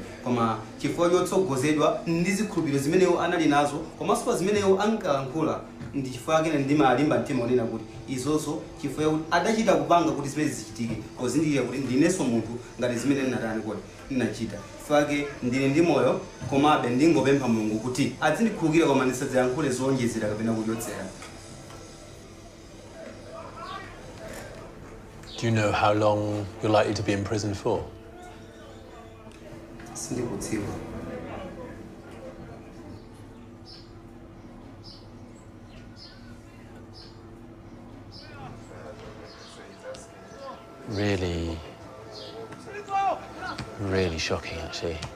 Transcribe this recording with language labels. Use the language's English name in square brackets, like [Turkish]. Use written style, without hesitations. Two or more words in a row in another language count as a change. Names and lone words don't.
[Nyanja] Koma chifukwa chotsogozedwa ndi zikhulupiriro zimeneyo anali nazo, komanso zimeneyo ankalankhula ndi chifukwa chake ndimalimba mtima onena kuti izozo chifukwa kuti adachita kupanga kuti zimene zichitike, kozindikira kuti ndinenso munthu ngati zimene ndinatani kodi ndinachita. Chifukwa chake ndili ndi moyo komabe ndingopempha Mulungu kuti azindikhululukira koma ndisadzayankhule zowonjezera kapena kuyotsera. [English] Do you know how long you're likely to be in prison for? [Nyanja] Sindikudziwa. [English] Really, really shocking, actually.